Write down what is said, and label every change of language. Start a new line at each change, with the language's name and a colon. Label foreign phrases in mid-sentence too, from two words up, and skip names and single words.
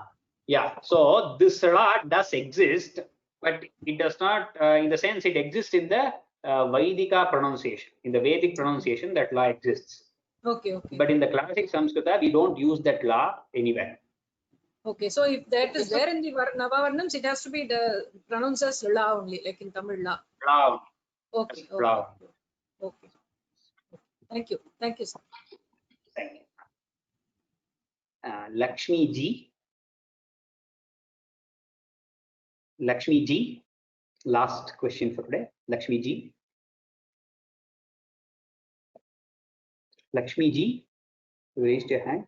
English: Yeah, so this La does exist, but it does not, in the sense it exists in the Vaidika pronunciation. In the Vedic pronunciation, that La exists. Okay. But in the classic Sanskrita, we don't use that La anywhere. Okay, so if that is there in the Navavarnams, it has to be pronounced as La only, like in Tamil La. La. Okay. La. Okay. Thank you. Thank you, sir. Thank you. Lakshmi Ji. Lakshmi Ji. Last question for today. Lakshmi Ji. Lakshmi Ji, you raised your hand.